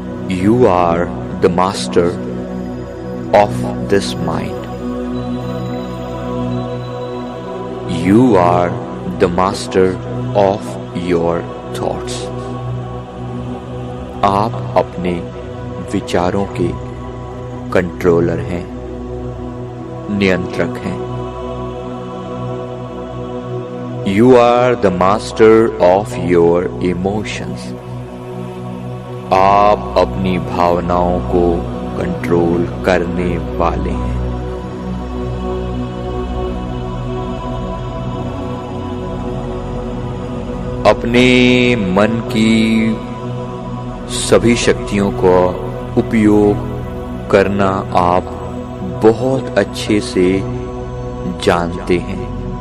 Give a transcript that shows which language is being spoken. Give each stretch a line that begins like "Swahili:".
English: You are the master of this mind. You are the master of your thoughts.
Hindi: आप अपने विचारों के controller हैं, नियंत्रक हैं।
English: You are the master of your emotions.
Hindi: आप अपनी भावनाओं को कंट्रोल करने वाले हैं। अपने मन की सभी शक्तियों का उपयोग करना आप बहुत अच्छे से जानते हैं।